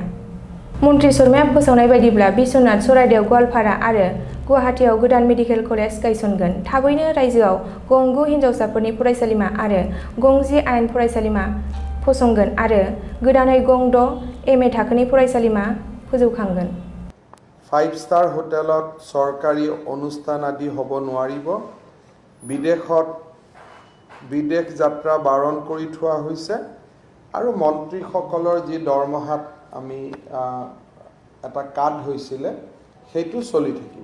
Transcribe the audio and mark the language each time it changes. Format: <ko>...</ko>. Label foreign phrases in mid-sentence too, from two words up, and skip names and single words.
<brx>मन्त्रि शर्माया फोसावनाय बायदिब्ला बिश्वनाथ चराइदेव गवालपारा आरो गुवाहाटीआव गोदान मेडिकेल कलेज गायसनगोन। थाबैनो रायजोआव गं 9 हिन्जावसाफोरनि फरायसालिमा आरो गं 10 आयेन फरायसालिमा फसंगोन आरो गोदानै गं 6 एमए थाखोनि फरायसालिमा फोजौखांगोन।</brx> <as>5 स्टार হোটেলত চৰকাৰী অনুষ্ঠান আদি হ'ব নোৱাৰিব। বিদেশ যাত্ৰা বাৰণ কৰি থোৱা হৈছে আৰু মন্ত্ৰীসকলৰ যি দৰমহাত আমি এটা কাট হৈছিলে সেইটো চলি থাকিব।</as>